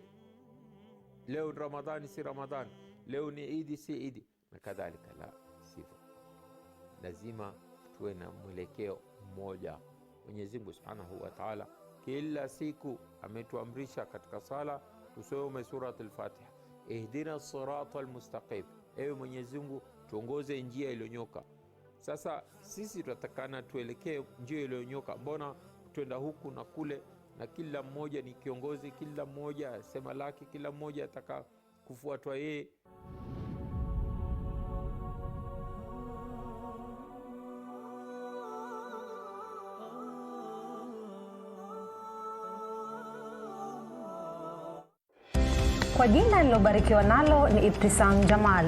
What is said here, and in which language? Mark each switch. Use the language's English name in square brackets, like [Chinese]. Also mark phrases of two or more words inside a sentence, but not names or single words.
[Swahili] Leo ni Ramadhani si Ramadhani, leo ni Idi si Idi, na kadhalika. La, sivyo. Lazima tuwe na mwelekeo mmoja. Mwenyezi Mungu [Arabic] سبحانه وتعالى [Swahili] kila siku ametuamrisha katika sala tusome surat al-Fatiha, [Arabic] اهدنا الصراط المستقيم, [Swahili] ewe Mwenyezi Mungu tuongoze njia iliyonyoka. Sasa sisi tunatakana tuelekee njia iliyonyoka. Mbona twenda huku na kule, na kila mmoja ni kiongozi, kila mmoja sema lake, kila mmoja ataka kufuatwa yeye. Kwa jina nilobarikiwa nalo ni Ibtisam Jamal.